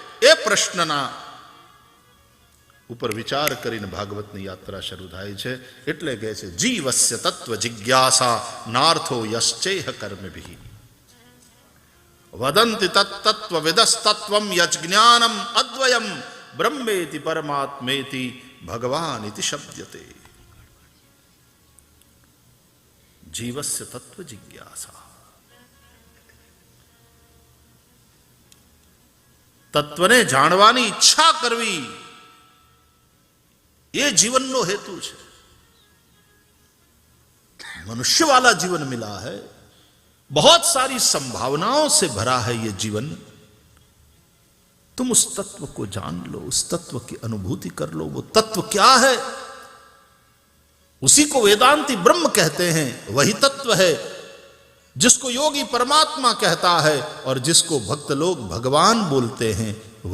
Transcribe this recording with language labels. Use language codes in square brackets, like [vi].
[gu] એ પ્રશ્નના ઉપર વિચાર કરીને ભાગવતની યાત્રા શરૂ થાય છે. એટલે કહે છે [sa] જીવસ્ય તત્વ જિજ્ઞાસા નાર્થો યશ્ચેહ કર્મભિઃ વદંતિ તત્તત્વ વિદસ્તત્વમ યજ્ઞાનમ અદ્વયમ ब्रह्मेति परमात्मेति भगवान इति शब्दते। जीवस्य तत्व जिज्ञासा। [gu] તત્વને જાણવાની ઈચ્છા કરવી [hi] ये जीवनનો हेतु है। मनुष्य वाला जीवन मिला है, बहुत सारी संभावनाओं से भरा है ये जीवन। तुम उस तत्व को जान लो, उस तत्व की अनुभूति कर लो। वो तत्व क्या है? उसी को वेदांती ब्रह्म कहते हैं। वही तत्व है जिसको योगी परमात्मा कहता है और जिसको भक्त लोग भगवान बोलते हैं।